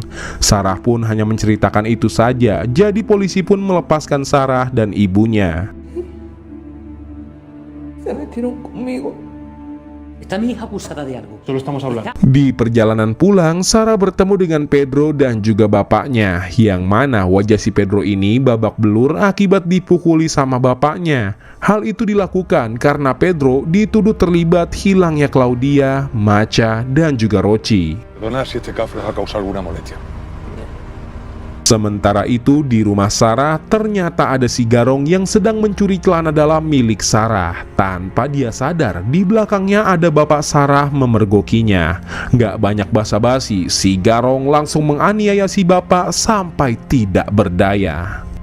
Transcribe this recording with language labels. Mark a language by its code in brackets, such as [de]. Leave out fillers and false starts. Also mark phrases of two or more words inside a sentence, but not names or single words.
[id] Sarah pun hanya menceritakan itu saja, jadi polisi pun melepaskan Sarah dan ibunya. [es] Se metieron conmigo. Está mi hija acusada de algo. Solo estamos hablando. [id] Di perjalanan pulang, Sarah bertemu dengan Pedro dan juga bapaknya, yang mana wajah si Pedro ini babak belur akibat dipukuli sama bapaknya. Hal itu dilakukan karena Pedro dituduh terlibat hilangnya Claudia, Macha, dan juga Roci. [es] Perdona si este café ha causado alguna molestia. [id] Sementara itu, di rumah Sarah ternyata ada si Garong yang sedang mencuri celana dalam milik Sarah. Tanpa dia sadar, di belakangnya ada bapak Sarah memergokinya. Gak banyak basa-basi, si Garong langsung menganiaya si bapak sampai tidak berdaya.